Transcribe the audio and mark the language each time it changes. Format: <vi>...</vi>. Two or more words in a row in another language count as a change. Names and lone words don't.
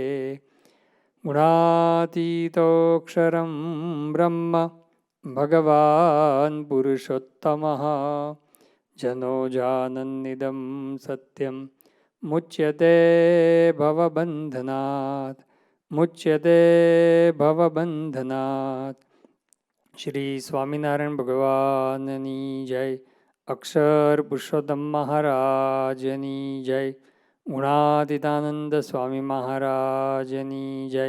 <sa>गुणातीतोऽक्षरं ब्रह्म भगवान् पुरुषोत्तमः जनो जानन्निदं सत्यं मुच्यते भवबन्धनात्</sa> <gu>શ્રી સ્વામિનારાયણ ભગવાનની જય. અક્ષર પુરુષોત્તમ મહારાજની જય. ગુણાતીતાનંદ સ્વામી મહારાજની જય.</gu>